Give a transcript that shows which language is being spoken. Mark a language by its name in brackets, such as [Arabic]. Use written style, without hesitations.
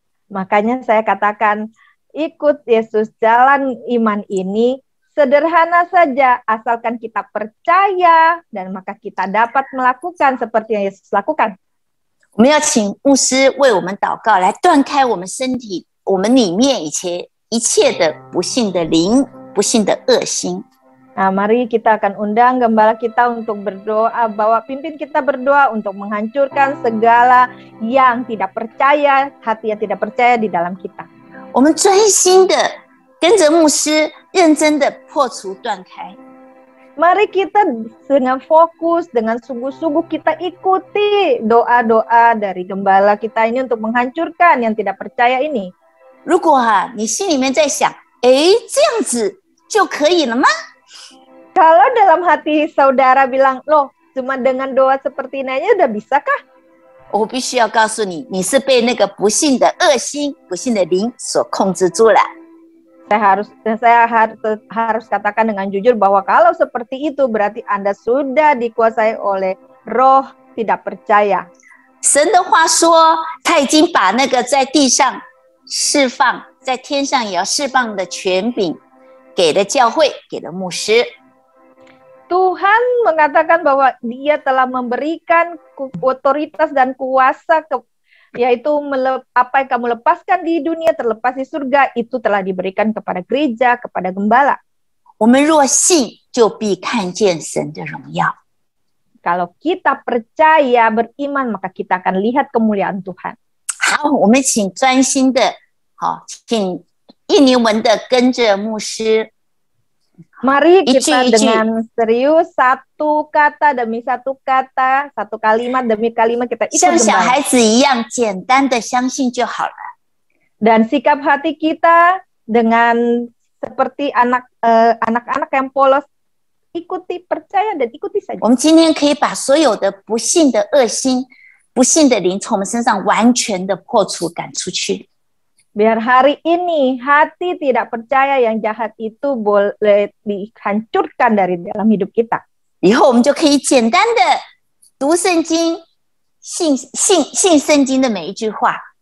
[Indonesian] Makanya saya katakan, ikut Yesus, jalan iman ini sederhana saja, asalkan kita percaya dan maka kita dapat melakukan seperti yang Yesus lakukan. [Chinese] 我们要请牧师为我们祷告，来断开我们身体、我们里面一切的不幸的灵、不幸的恶心。 [Indonesian] Nah, mari kita akan undang gembala kita untuk berdoa, bawa pimpin kita berdoa untuk menghancurkan segala yang tidak percaya, hati yang tidak percaya di dalam kita. [Chinese] 我们专心的跟着牧师，认真的破除断开。 [Indonesian] Mari kita dengan fokus, dengan sungguh-sungguh kita ikuti doa-doa dari gembala kita ini untuk menghancurkan yang tidak percaya ini. [Chinese] 如果你心里面在想，这样子就可以了吗？ [Indonesian] Kalau dalam hati saudara bilang, loh cuma dengan doa seperti ini aja udah bisakah? [Chinese] 我必须要告诉你，你是被那个不幸的恶心、不幸的灵所控制住了。 [Indonesian] Saya harus katakan dengan jujur bahwa kalau seperti itu berarti Anda sudah dikuasai oleh roh tidak percaya. [Chinese] 神的话说，他已经把那个在地上释放，在天上也要释放的权柄，给了教会，给了牧师。 [Indonesian] Tuhan mengatakan bahwa Dia telah memberikan otoritas dan kuasa, yaitu apa yang kamu lepaskan di dunia terlepas di surga, itu telah diberikan kepada gereja, kepada gembala. [Chinese] 我们若信，就必看见神的荣耀。 [Indonesian] Kalau kita percaya, beriman, maka kita akan lihat kemuliaan Tuhan. [Chinese] 好，我们请专心的，请印尼文的跟着牧师。 [Indonesian] Mari kita dengan serius satu kata demi satu kata, satu kalimat demi kalimat kita ikut [Chinese] 像小 [Indonesian] gembala. [Chinese] 孩子一样简单的相信就好了。 [Indonesian] Dan sikap hati kita dengan seperti anak-anak yang polos, ikuti, percaya dan ikuti saja. [Chinese] 我们今天可以把所有的不幸的恶心、不幸的灵从我们身上完全的破除、赶出去。 [Indonesian] Biar hari ini hati tidak percaya yang jahat itu boleh dihancurkan dari dalam hidup kita. [Chinese] 以后我们就可以简单的读圣经，信圣经的每一句话。